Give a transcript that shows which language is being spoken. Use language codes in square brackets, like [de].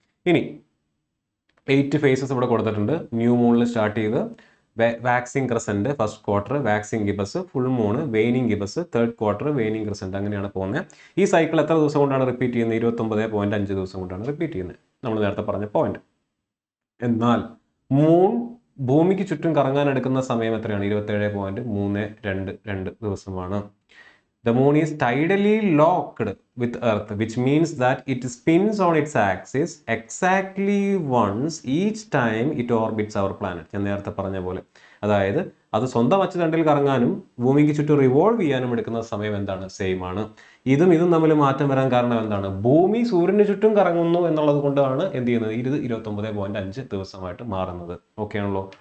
[ml] ഇനി 8 ഫേസസ് ഇവിടെ കൊടുത്തിട്ടുണ്ട്. ന്യൂ മൂണിൽ സ്റ്റാർട്ട് ചെയ്ത് waxing crescent first quarter, waxing ഗിബസ്, full Moon, waning ഗിബസ്, third quarter, waning crescent, അങ്ങനെയാണ് പോകുന്നത്. ഈ സൈക്കിൾ എത്ര ദിവസം കൊണ്ടാണ് റിപ്പീറ്റ് ചെയ്യുന്നത്? 29.5 ദിവസം കൊണ്ടാണ് റിപ്പീറ്റ് ചെയ്യുന്നത്. നമ്മൾ നേരത്തെ പറഞ്ഞ പോയിന്റ്. എന്നാൽ മൂൺ ഭൂമിക്ക് ചുറ്റും കറങ്ങാൻ എടുക്കുന്ന സമയം എത്രയാണ്? 27.322 ദിവസമാണ്. [en] The moon is tidally locked with Earth, which means that it spins on its axis exactly once each time it orbits our planet. [ml] ഞാൻ നേരത്തെ പറഞ്ഞ പോലെ, അതായത് അത് സ്വന്തം അച്ചുതണ്ടിൽ കറങ്ങാനും ഭൂമിക്ക് ചുറ്റും റിവോൾവ് ചെയ്യാനും എടുക്കുന്ന സമയം എന്താണ്? സെയിം ആണ്. ഇതും തമ്മിൽ മാറ്റം വരാൻ കാരണം എന്താണ്? ഭൂമി സൂര്യന് ചുറ്റും കറങ്ങുന്നു എന്നുള്ളത് കൊണ്ടാണ് എന്ത് ചെയ്യുന്നത്? ഇത് 29.5 ദിവസമായിട്ട് മാറുന്നത്. ഓക്കെ ആണല്ലോ?